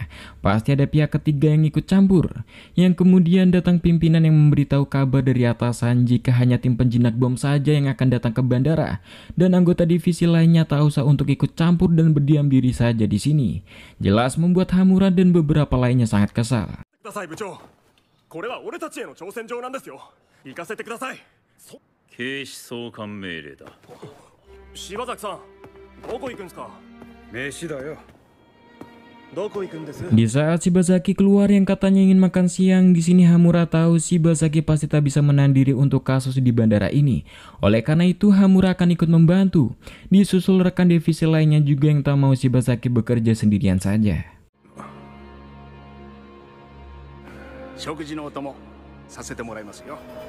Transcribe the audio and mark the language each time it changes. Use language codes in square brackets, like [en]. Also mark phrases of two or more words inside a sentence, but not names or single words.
[id] Pasti ada pihak ketiga yang ikut campur, yang kemudian datang pimpinan yang memberitahu kabar dari atasan jika hanya tim penjinak bom saja yang akan datang ke bandara dan anggota divisi lainnya tak usah untuk ikut campur dan berdiam diri saja di sini. Jelas membuat Hamura dan beberapa lainnya sangat kesal. [ja] ください部長。これは俺たちへの挑戦状なんですよ。行かせてください。警視総監命令だ。柴崎さん、どこ行くんですか。飯だよ。どこ行くんです。 [id] Di saat Shibazaki keluar yang katanya ingin makan siang, di sini Hamura tahu Shibazaki pasti tak bisa menahan diri untuk kasus di bandara ini. Oleh karena itu Hamura akan ikut membantu. Disusul rekan divisi lainnya juga yang tak mau Shibazaki bekerja sendirian saja. [ja] 食事のお供させてもらいますよ。